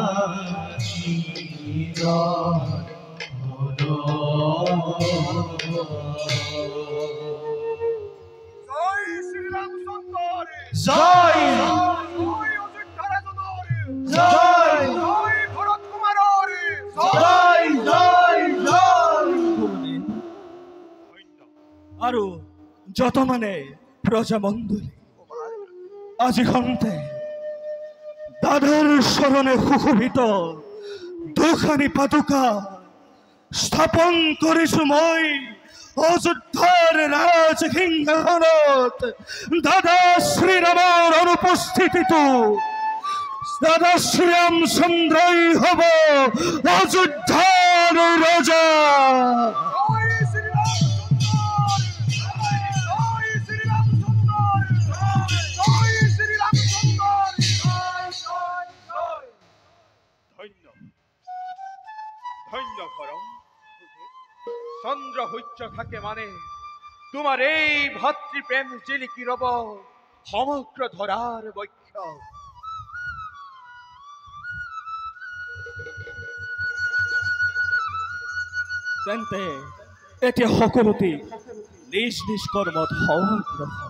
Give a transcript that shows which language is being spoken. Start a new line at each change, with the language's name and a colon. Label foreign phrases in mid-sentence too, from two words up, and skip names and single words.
Bangla: জয় শ্রীরামচন্দ্র জয় জয় অযোধ্যা রাজনের জয় জয় ভরত কুমারের জয় জয় জয়
Assamese: আৰু যত মানে প্ৰজামণ্ডলী আজি খন্তে দাদাৰ চৰণে সুশোভিত দুখানি পাদুকা স্থাপন কৰিছো মই অযোধ্যাৰ ৰাজসিংহাসনত দাদা শ্ৰীৰামৰ অনুপস্থিতিটো দাদা শ্ৰীৰামচন্দ্ৰই হ'ব অযোধ্যাৰ ৰজা
Bangla: জয় শ্রীরামচন্দ্র জয় শ্রীরামচন্দ্র জয় শ্রীরামচন্দ্র জয় জয় জয় ধন্য ধন্য ভরম চন্দ্র সূর্য থাকে মানে তোমার এই ভাতৃপ্রেম জিলিকি রব সমগ্র ধরার বক্ষ
Assamese: তেন্তে এতিয়া সকলোতে নিজ নিজ কৰ্মত সমগ্ৰ